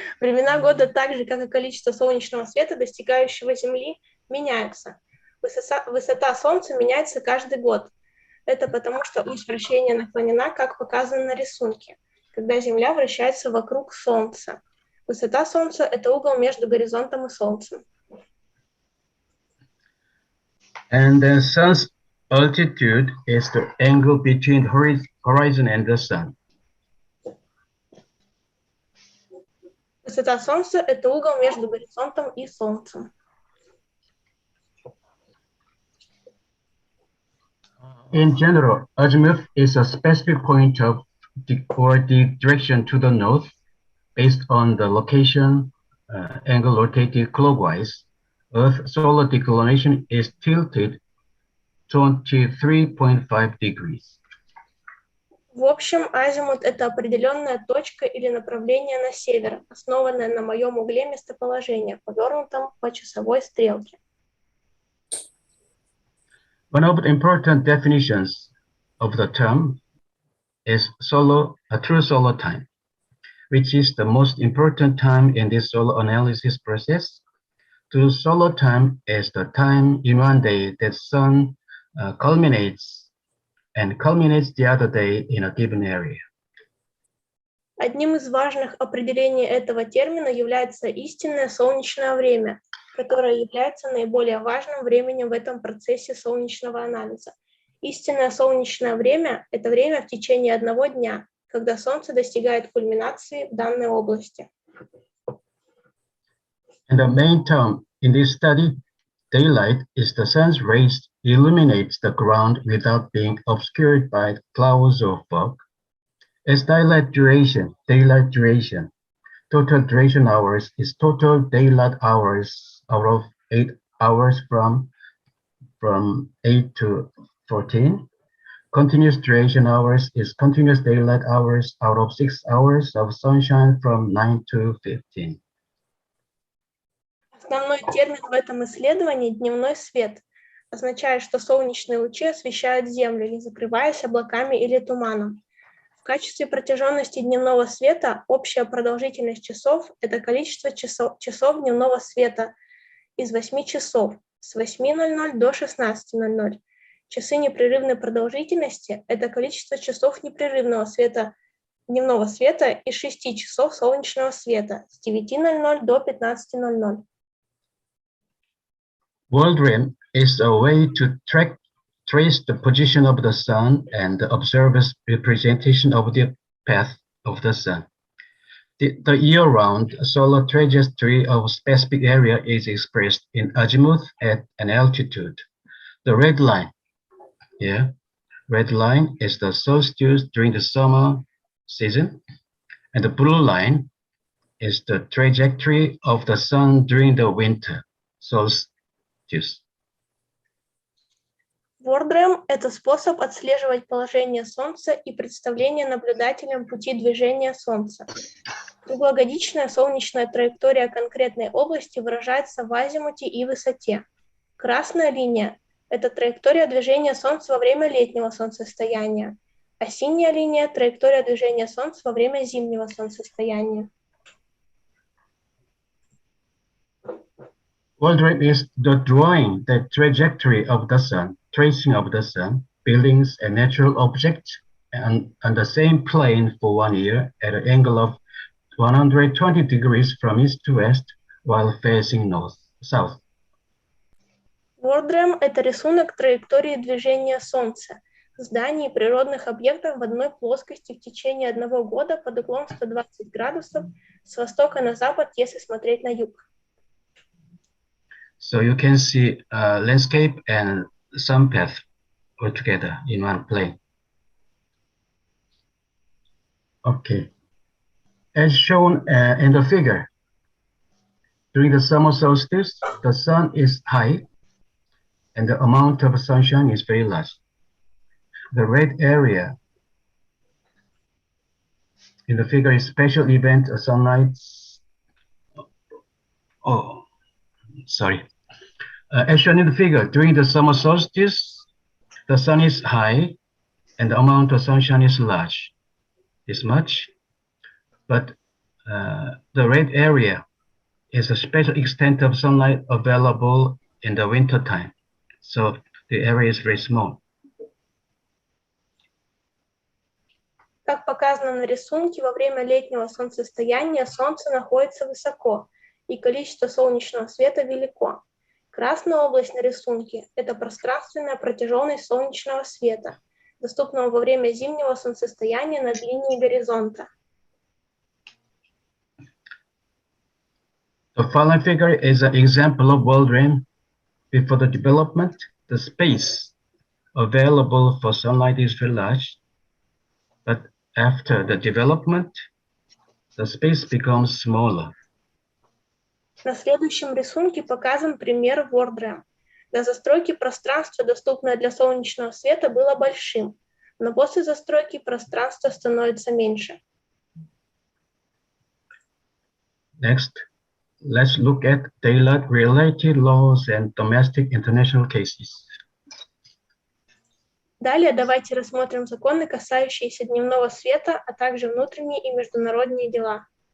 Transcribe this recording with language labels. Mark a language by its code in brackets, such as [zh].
[ru] Времена года, так же, как и количество солнечного света, достигающего Земли, меняются. Высота Солнца меняется каждый год. Это потому, что ось вращения наклонена, как показано на рисунке, когда Земля вращается вокруг Солнца. Высота Солнца – это угол между горизонтом и Солнцем. [en] And the sun's altitude is the angle between the horizon and the sun. [ru] Высота Солнца – это угол между горизонтом и Солнцем. [en] In general, azimuth is a specific point of or the direction to the north based on the location, angle rotated clockwise. Earth solar declination is tilted 23.5 degrees. [ru] В общем, азимут – это определенная точка или направление на север, основанное на моем угле местоположения, повернутом по часовой стрелке. [en] One of the important definitions of the term is true solar time, which is the most important time in this solar analysis process. True solar time is the time in one day that sun culminates the other day in a given area. [ru] Одним из важных определений этого термина является истинное солнечное время, которое является наиболее важным временем в этом процессе солнечного анализа. Истинное солнечное время – это время в течение одного дня, когда Солнце достигает кульминации в данной области. [en] And the main term in this study, daylight, is the sun's rays illuminates the ground without being obscured by clouds or fog. As daylight duration, total duration hours is total daylight hours out of 8 hours from 8 to 14. Continuous duration hours is continuous daylight hours out of 6 hours of sunshine from 9 to 15. [ru] Основной термин в этом исследовании – дневной свет, означает, что солнечные лучи освещают Землю, не закрываясь облаками или туманом. В качестве протяженности дневного света общая продолжительность часов – это количество часов дневного света из 8 часов с 8:00 до 16:00. Часы непрерывной продолжительности – это количество часов непрерывного света, дневного света из 6 часов солнечного света с 9:00 до 15:00. [en] World rem is a way to trace the position of the sun and the observer's representation of the path of the sun. The year-round solar trajectory of a specific area is expressed in azimuth at an altitude. The red line is the solstice during the summer season, And the blue line is the trajectory of the sun during the winter solstice. [ru] Вордрем – это способ отслеживать положение Солнца и представление наблюдателям пути движения Солнца. Круглогодичная солнечная траектория конкретной области выражается в азимуте и высоте. Красная линия – это траектория движения Солнца во время летнего солнцестояния, а синяя линия – траектория движения Солнца во время зимнего солнцестояния. [en] Вордрем is the drawing the trajectory of the sun, tracing of the sun, buildings and natural objects on the same plane for 1 year at an angle of 120 degrees from east to west while facing south. [ru] Вордрем – это рисунок траектории движения Солнца, зданий и природных объектов в одной плоскости в течение 1 года под углом 120 градусов с востока на запад, если смотреть на юг. [en] So you can see landscape and sun path all together in one plane. Okay. As shown in the figure, during the summer solstice, the sun is high and the amount of sunshine is very large. The red area in the figure is special event sunlight. Oh, sorry. As shown in the figure, during the summer solstice, the sun is high and the amount of sunshine is large, is much. But the red area is a special extent of sunlight available in the winter time. So the area is very small. [ru] Как показано на рисунке, во время летнего солнцестояния Солнце находится высоко, и количество солнечного света велико. Красная область на рисунке – это пространственная протяженность солнечного света, доступного во время зимнего солнцестояния над линией горизонта. [en] The following figure is an example of Вордрем. Before the development, the space available for sunlight is very large, but after the development, the space becomes smaller. [ru] На следующем рисунке показан пример Вордрем. До застройки пространство, доступное для солнечного света, было большим, но после застройки пространство становится меньше. [en] Next, let's look at daylight-related laws and domestic international cases. [ru] Далее давайте рассмотрим законы, касающиеся дневного света, а также внутренние и международные дела.